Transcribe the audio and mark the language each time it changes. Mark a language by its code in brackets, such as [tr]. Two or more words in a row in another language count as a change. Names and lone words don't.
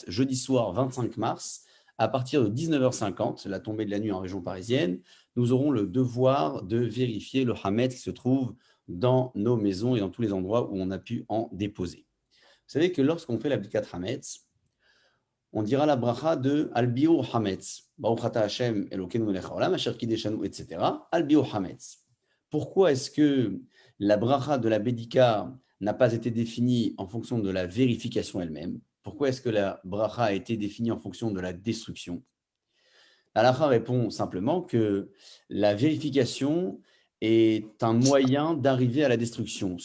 [fr] Jeudi soir 25 mars, à partir de 19h50, la tombée de la nuit en région parisienne, nous aurons le devoir de vérifier le Hametz qui se trouve dans nos maisons et dans tous les endroits où on a pu en déposer. Vous savez que lorsqu'on fait la [he] בדיקת חמץ, [fr] on dira la bracha de [he] על ביעור חמץ. ברוך אתה השם אלוקינו מלך העולם אשר קדשנו, [fr] etc. [he] על ביעור חמץ. [fr] Pourquoi est-ce que la bracha de la Bédika n'a pas été définie en fonction de la vérification elle-même? Pourquoi est-ce que la bracha a été définie en fonction de la destruction? La halakha répond simplement que la vérification est un moyen d'arriver à la destruction.